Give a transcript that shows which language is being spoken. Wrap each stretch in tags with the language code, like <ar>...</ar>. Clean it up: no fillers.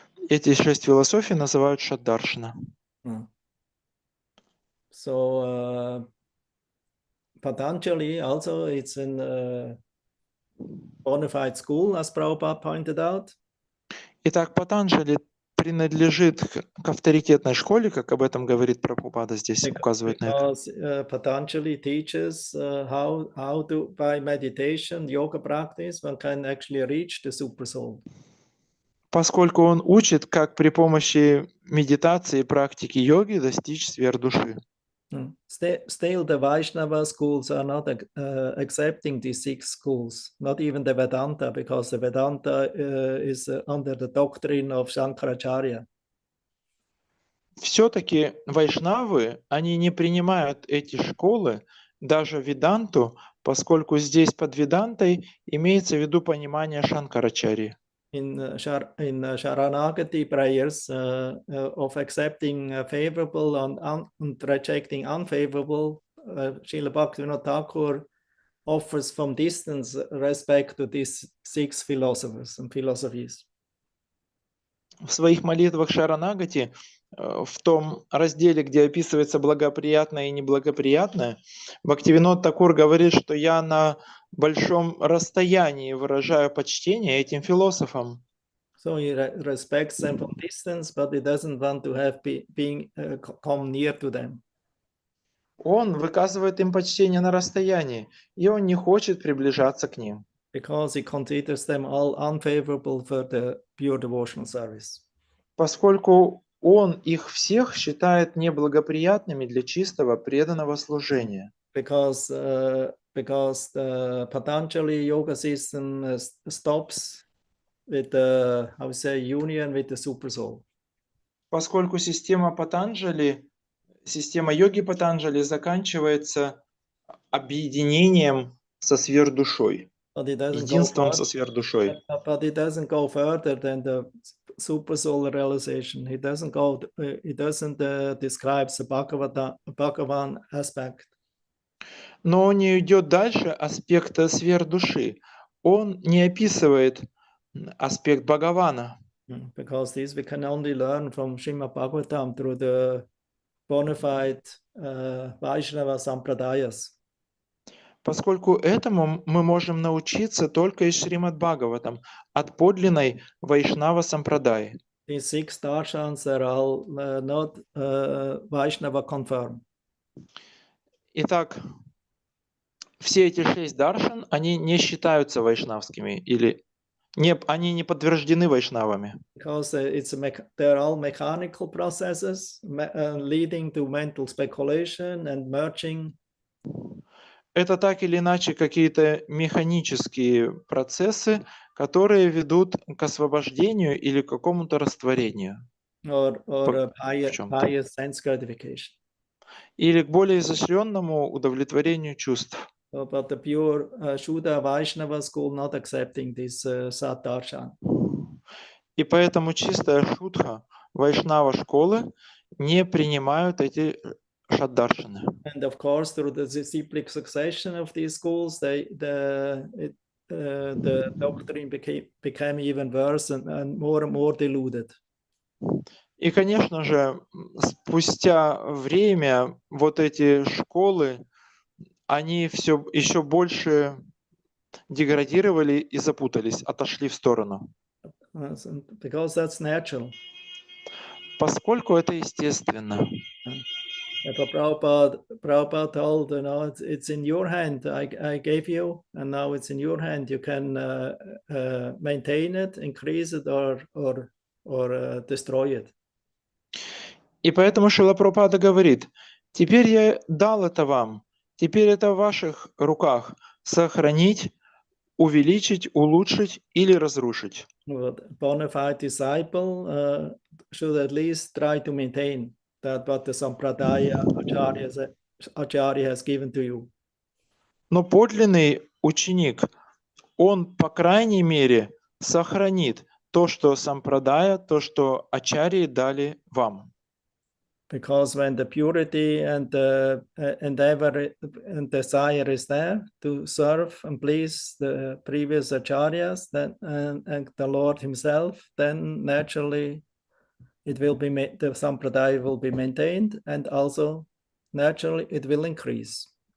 <ru>Эти 6 философий называют Шаддаршана.</ru> <en>So Patanjali also, it's in a bona fide school, as Prabhupada pointed out.</en> <ru>Итак, Патанджали принадлежит к авторитетной школе, как об этом говорит Прабхупада, здесь указывает на это.</ru> <en>Because Patanjali teaches how to, by meditation, yoga practice, one can actually reach the super soul.</en> <ru>Поскольку он учит, как при помощи медитации и практики йоги достичь сверхдуши.</ru> <en>Still, the Vaishnava schools are not accepting these 6 schools, not even the Vedanta, because the Vedanta is under the doctrine of Shankaracharya.</en> <ru>Все-таки вайшнавы, они не принимают эти школы, даже Веданту, поскольку здесь под Ведантой имеется в виду понимание Шанкарачарьи.</ru> <en>In Sharanagati prayers of accepting favorable and rejecting unfavorable, Srila Bhaktivinoda Thakur offers from distance respect to these 6 philosophers and philosophies.</en> <ru>В своих молитвах Шаранагати, в том разделе, где описывается благоприятное и неблагоприятное, Бхактивинод Такур говорит, что я на большом расстоянии выражаю почтение этим философам.</ru> <en>So he respects them from distance, but he doesn't want to have come near to them.</en> <ru>Он выказывает им почтение на расстоянии, и он не хочет приближаться к ним.</ru> <en>Because he considers them all unfavorable for the pure devotional service.</en> <ru>Поскольку он их всех считает неблагоприятными для чистого преданного служения.</ru> <en>Because the Patanjali yoga system stops with the, how we say, union with the super soul.</en> <ru>Поскольку система Патанджали, система йоги Патанджали заканчивается объединением со сверхдушой, единством со сверхдушой.</ru> <en>But it doesn't go further than the super soul realization. It doesn't describe the Bhagavan aspect.</en> <ru>Но он не идет дальше аспекта сверхдуши. Он не описывает аспект Бхагавана.</ru> <en>Because this we can only learn from Srimad Bhagavatam through the bona fide Vaishnava Sampradayas.</en> <ru>Поскольку этому мы можем научиться только из Шримад Бхагаватам, от подлинной Вайшнава Сампрадаи.</ru> <en>These 6 darshans are all not Vaishnava confirmed.</en> <ru>Итак, все эти 6 даршан, они не считаются вайшнавскими, или они не подтверждены вайшнавами.</ru> <en>Because they're all mechanical processes leading to mental speculation and merging.</en> <ru>Это так или иначе какие-то механические процессы, которые ведут к освобождению или к какому-то растворению.</ru> <en>Or higher sense gratification.</en> <ru>Или к более изощренному удовлетворению чувств.</ru> <en>But the pure Shuddha Vaishnava school not accepting this Sat-darshan.</en> <ru>И поэтому чистая шудха Вайшнава школы не принимают эти шаддаршаны.</ru> <en>And of course, through the cyclic succession of these schools, the doctrine became even worse and more diluted.</en> <ru>И, конечно же, спустя время вот эти школы, они все еще больше деградировали и запутались, отошли в сторону.</ru> <en>Because that's natural.</en> <ru>Поскольку это естественно.</ru> <en>Prabhupada told, you know, it's in your hand. I gave you, and now it's in your hand. You can maintain it, increase it, or destroy it.</en> <ru>И поэтому Шрила Прабхупада говорит, теперь я дал это вам, теперь это в ваших руках сохранить, увеличить, улучшить или разрушить.</ru> <en>But a bona fide disciple should at least try to maintain that what the Sampradaya Acharya has given to you.</en> <ru>Но подлинный ученик, он, по крайней мере, сохранит то, что сампрадая, то, что ачарьи дали вам.</ru> <en>Because when the purity and the endeavor and desire is there to serve and please the previous acharyas, then and the Lord Himself, then naturally it will be the sampradaya will be maintained, and also naturally it will increase.</en>